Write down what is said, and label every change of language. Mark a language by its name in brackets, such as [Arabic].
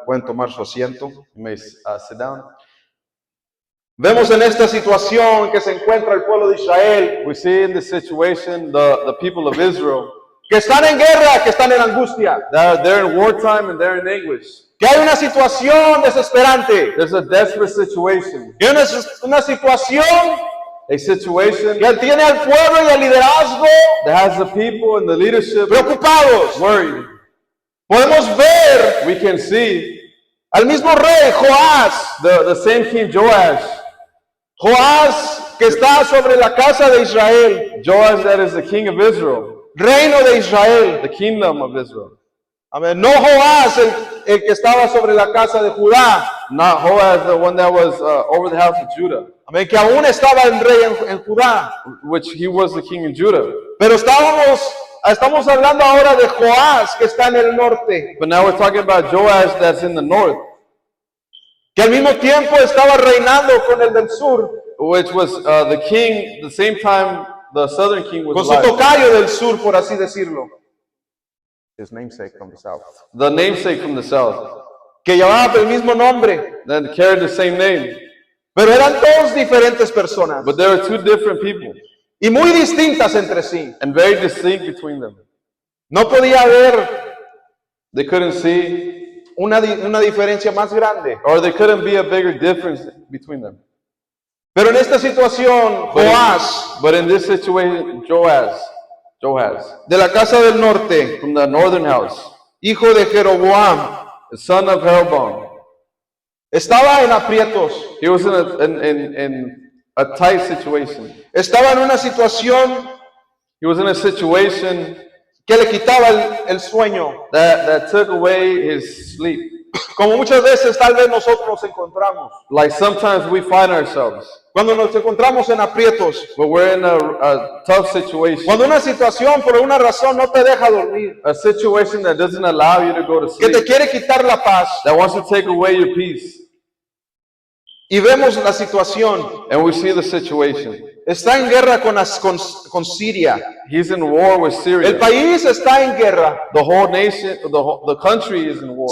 [Spanish] Pueden tomar su asiento. [English] You may sit down. [Spanish] Vemos en esta situación que se encuentra el pueblo de Israel, [English] We see in this situation the people of Israel, [Spanish] que están en guerra, que están en angustia, [English] they're in wartime and they're in anguish. [Spanish] que hay una situación desesperante, [English] There's a desperate situation. [Spanish] que hay una situación [English] A situation [Spanish] que tiene al pueblo y al liderazgo [English] that has the people and the leadership [Spanish] preocupados. [English] worried. [Spanish] Podemos ver [English] We can see [Spanish] al mismo rey Joás, [English] the same King [Spanish] Joás que está sobre la casa de Israel, [English] Joash that is the king of Israel, [Spanish] reino de Israel. [English] the kingdom of Israel. [Spanish] Amén. No Joás el que estaba sobre la casa de Judá, [English] Not Joash, the one that was over the house of Judah, [Spanish] amén, que aún estaba el rey en Judá. [English] which he was the king in Judah. [Spanish] Pero estamos hablando ahora de Joás que está en el norte, [English] But now we're talking about Joash that's in the north, [Spanish] que al mismo tiempo estaba reinando con el del sur, [English] which was the king, the same time the southern king was [Spanish] con su [English] alive. [Spanish] tocayo del sur, por así decirlo. [English] His namesake from the south. The namesake from the south, [Spanish] Que llevaba el mismo nombre, [English] that carried the same name. [Spanish] pero eran dos diferentes personas [English] But there are two different people, [Spanish] y muy distintas entre sí. [English] and very distinct between them. [Spanish] No podía haber [English] They couldn't see, [Spanish] una diferencia más grande. [English] or there couldn't be a bigger difference between them. [Spanish] Pero en esta situación, Joás, [English] But in this situation, Joash [Spanish] de la casa del norte, [English] from the northern house, [Spanish] hijo de Jeroboam, [English] the son of Jeroboam, [Spanish] estaba en aprietos, [English] he was in a tight situation. [Spanish] estaba en una situación [English] He was in a situation [Spanish] que le quitaba el sueño, [English] that took away his sleep. [Spanish] como muchas veces tal vez nosotros nos encontramos. [English] Like sometimes we find ourselves, [Spanish] Cuando nos encontramos en aprietos, [English] but we're in a tough situation, [Spanish] cuando una situación por alguna razón no te deja dormir, [English] a situation that doesn't allow you to go to [Spanish] que te [English] sleep, [Spanish] quiere quitar la paz, [English] that wants to take away your peace. [Spanish] y vemos la situación, [English] And we see the situation. [Spanish] está en guerra con Siria, [English] He's in war with [Spanish] el [English] Syria. [Spanish] país está en guerra, [English] The whole nation, the country is in war,